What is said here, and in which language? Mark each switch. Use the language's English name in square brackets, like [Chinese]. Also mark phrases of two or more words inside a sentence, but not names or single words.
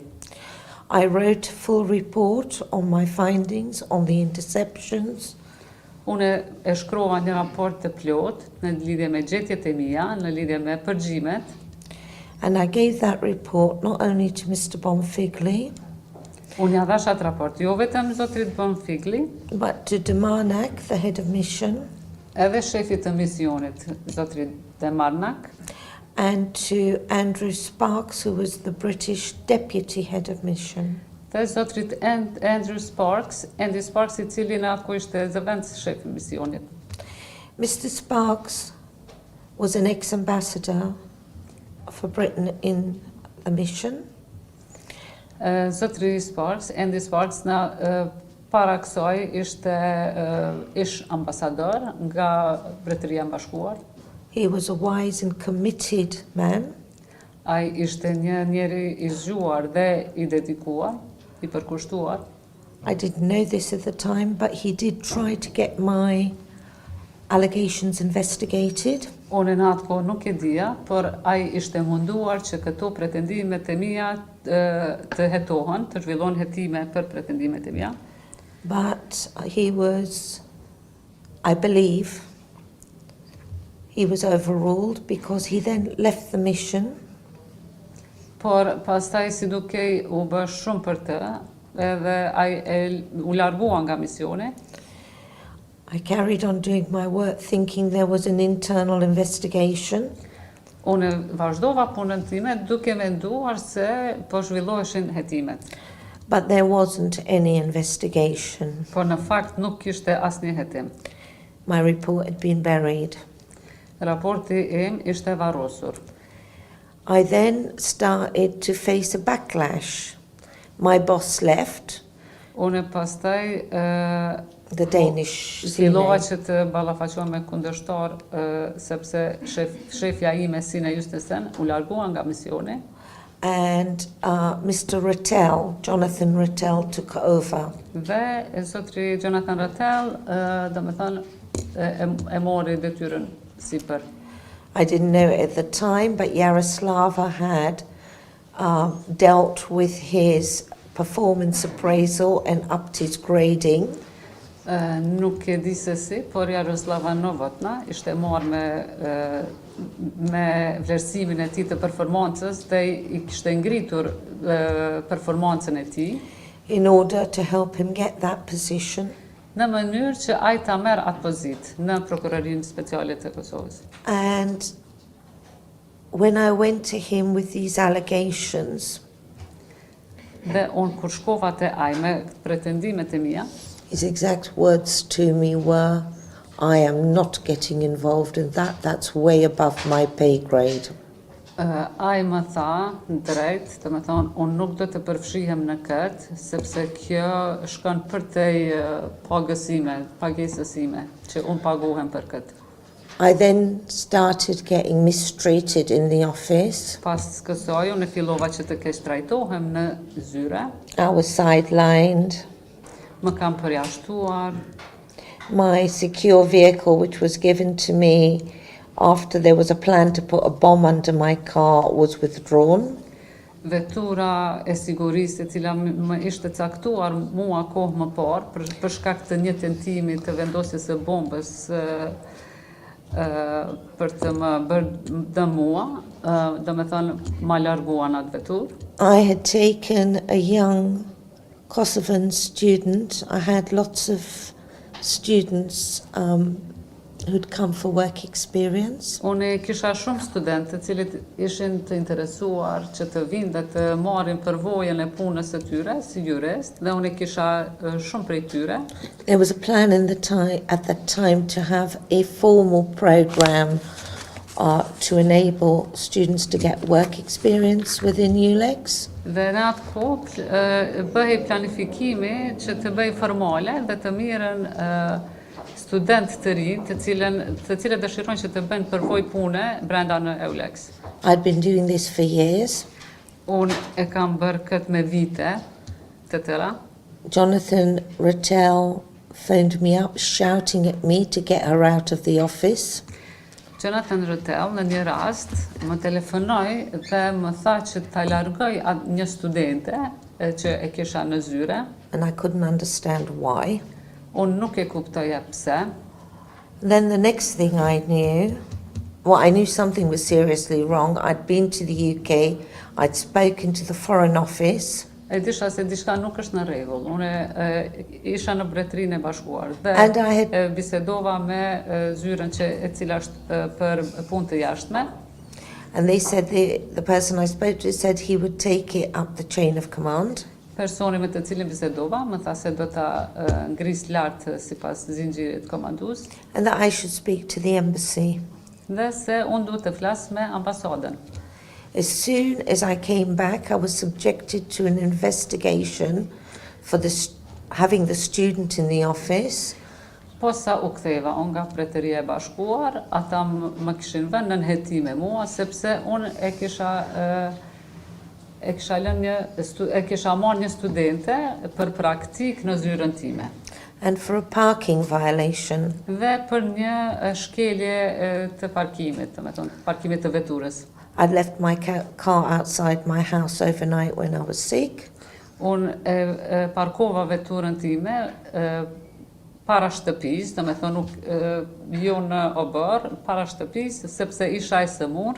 [English] I wrote a full report on my findings on the interceptions. [Albanian] Unë e shkrova një raport të plot në lidhje me gjetjet e mia, në lidhje me përgjimet, [English] And I gave that report not only to Mr. Bonfigli, [Albanian] unë ja dhash atë raport jo vetëm zotrit Bonfigli, [English] but to Demanak, the head of mission, [Albanian] edhe shefit të misionit, zotrit Demarnak, [English] and to Andrew Sparks, who was the British deputy head of mission. [Albanian] dhe zotrit Andrew Sparks, Andy Sparks, i cili në atë kohë ishte zëvendës shefi misionit. [English] Mr. Sparks was an ex-ambassador for Britain in the mission. [Albanian] Zotri Sparks, Andy Sparks, para kësaj ishte ish ambasador nga Mbretëria e Bashkuar. [English] He was a wise and committed man. [Albanian] Ai ishte një njeri i zgjuar dhe i dedikuar, i përkushtuar. [English] I didn't know this at the time, but he did try to get my allegations investigated. [Albanian] Unë në atë kohë nuk e dija, por ai ishte munduar që këto pretendimet e mia të hetohen, të zhvillon hetime për pretendimet e mia. [English] But he was, I believe, he was overruled because he then left the mission. [Albanian] Por pastaj si dukej u bë shumë për të, edhe ai u largua nga misioni. [English] I carried on doing my work thinking there was an internal investigation. [Albanian] Unë vazhdova punën time duke menduar se po zhvilloheshin hetimet. [English] But there wasn't any investigation. [Albanian] Por në fakt nuk kishte asnjë hetim. [English] My report had been buried. [Albanian] Raporti im ishte varrosur. [English] I then started to face a backlash. My boss left, [Albanian] Unë pastaj [English] the Danish [Albanian] fillova Sine, që të ballafaqohem me kundërshtar sepse shefja ime Sine Justensen u largua nga misioni. [English] and Mr. Rattel, Jonathan Rattel, took over. [Albanian] Dhe zotri Jonathan Rattel, domethënë e mori detyrën sipër. [English] I didn't know it at the time, but Yaroslava had dealt with his performance appraisal and upped his grading. [Albanian] Nuk e di se si, por Jaroslava Novotna ishte marrë me vlerësimin e tij të performancës dhe i kishte ngritur performancën e tij [English] in order to help him get that position. [Albanian] në mënyrë që ai ta merr atë pozitë në prokurorinë speciale të Kosovës. [English] And when I went to him with these allegations, [Albanian] Dhe unë kur shkova te ai me pretendimet e mia, [English] his exact words to me were, I am not getting involved in that, that's way above my pay grade. [Albanian] ai më tha drejt, të më thonë, unë nuk do të përfshihem në këtë, sepse kjo shkon përtej pagesës ime, që unë paguhem për këtë. [English] I then started getting mistreated in the office. [Albanian] Pas kësaj, unë fillova që të keq trajtohem në zyre, [English] I was sidelined. [Albanian] më kam përjashtuar, [English] My secure vehicle, which was given to me after there was a plan to put a bomb under my car, was withdrawn. [Albanian] vetura e sigurisë e cila më ishte caktuar mua kohë më parë për shkak të një tentimi të vendosjes së bombës për të më bërë dëm mua, domethënë ma larguan atë veturë. [English] I had taken a young Kosovan student. I had lots of students who'd come for work experience. [Albanian] Unë kisha shumë studentë të cilët ishin të interesuar që të vinë dhe të marrin përvojën e punës së tyre si jurist, dhe unë kisha shumë prej tyre. [English] There was a plan at that time to have a formal program to enable students to get work experience within EULEX. [Albanian] Dhe në atë kohë bëhej planifikimi që të bëj formale dhe të mirën student të rinj të cilët dëshirojnë që të bëjnë përvojë pune brenda në EULEX. [English] I'd been doing this for years. [Albanian] Unë e kam bërë këtë me vite të tëra. [English] Jonathan Rattel phoned me up shouting at me to get her out of the office. [Albanian] Jonathan Rattel në një rast më telefonoi dhe më tha që ta largoj një studente që e kisha në zyre. [English] And I couldn't understand why. [Albanian] Unë nuk e kuptoja pse. [English] Then the next thing I knew, I knew something was seriously wrong. I'd been to the UK, I'd spoken to the Foreign Office. [Albanian] E disha se diçka nuk është në rregull. Unë isha në Mbretërinë e Bashkuar dhe bisedova me zyrën e cila është për punë të jashtme. [English] And they said the person I spoke to said he would take it up the chain of command. [Albanian] Personi me të cilin bisedova më tha se do ta ngris lart sipas zinxhirit komandues. [English] And that I should speak to the embassy. [Albanian] Dhe se unë duhet të flas me ambasadën. [English] As soon as I came back, I was subjected to an investigation for having the student in the office. [Albanian] Po sa u ktheva unë nga Mbretëria e Bashkuar, ata më kishin vënë në nënhetim me mua sepse unë e kisha marrë një studente për praktik në zyrën time. [English] And for a parking violation. [Albanian] Dhe për një shkelje të parkimit, parkimit të veturës. [English] I'd left my car outside my house overnight when I was sick. [Albanian] Unë parkova veturën time para shtëpis, jo në obër, para shtëpis, sepse isha e sëmur.